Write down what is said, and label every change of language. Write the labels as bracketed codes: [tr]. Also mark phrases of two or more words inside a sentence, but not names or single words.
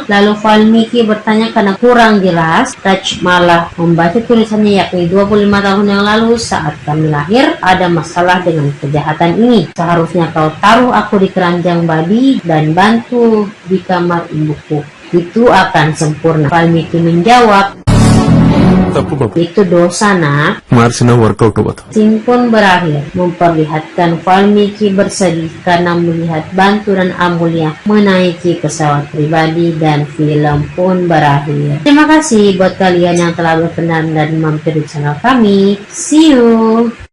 [id] Lalu Valmiki bertanya karena kurang jelas. Raj malah membaca tulisannya yakni 25 tahun yang lalu saat kami lahir ada masalah dengan kejahatan ini. Seharusnya kau taruh aku di keranjang babi dan Bantu di kamar ibuku. itu akan sempurna. Valmiki menjawab, [te] తప్పు బాబు [id] itu dosa nak. [te] మార్చినా వర్కౌట్ అవ్వదు. [id] Scene pun berakhir, memperlihatkan Valmiki bersedih karena melihat Bantu dan Amulia menaiki pesawat pribadi dan film pun berakhir. Terima kasih buat kalian yang telah berkenan dan mampir di channel kami. [en] See you!